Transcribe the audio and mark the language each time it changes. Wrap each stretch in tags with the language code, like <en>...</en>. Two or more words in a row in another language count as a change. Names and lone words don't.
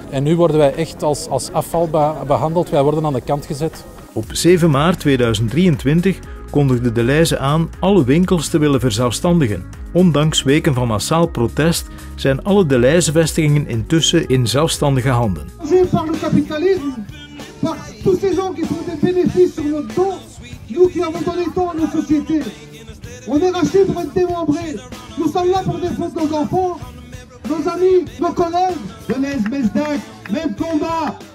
<nl>En nu worden wij echt als afval behandeld, wij worden aan de kant gezet. Op 7 maart 2023 kondigde de Leize aan alle winkels te willen verzelfstandigen. Ondanks weken van massaal protest zijn alle de Leize-vestigingen intussen in zelfstandige handen.</nl> <fr>Par le capitalisme, par tous ces gens qui font des bénéfices sur notre dos, nous qui avons donné tant à nos sociétés. On est rachetés pour être démembrés. Nous sommes là pour défendre nos enfants, nos amis, nos collègues. Jeunesse, Mesdac, même combat.</fr>